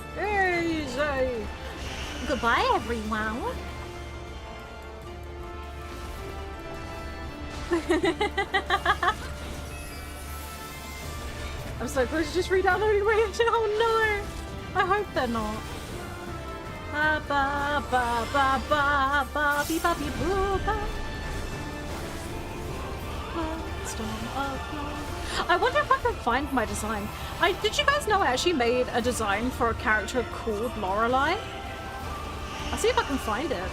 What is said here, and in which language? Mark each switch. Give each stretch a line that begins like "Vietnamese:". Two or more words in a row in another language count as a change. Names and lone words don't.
English: Easy! Goodbye, everyone! I'm so close to just re-downloading my engine. Oh no! I hope they're not. Ba ba ba ba ba ba bee ba bee boo ba. I wonder if I can find my design. Did you guys know I actually made a design for a character called Lorelei? I'll see if I can find it.